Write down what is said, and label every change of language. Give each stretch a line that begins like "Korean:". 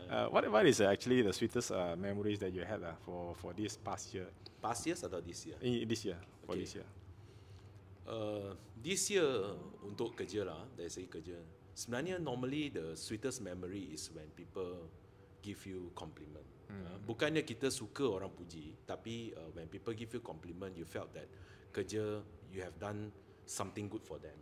English: What is actually the sweetest memories that you had for this past year? Past years atau this year? This year. For this year. This year
Malay: untuk kerja lah, dari segi kerja. Sebenarnya
English: normally the sweetest memory is when people give you compliment.
Malay: Bukannya kita suka orang puji, tapi
English: when people give you compliment, you felt that kerja you have done something good for them.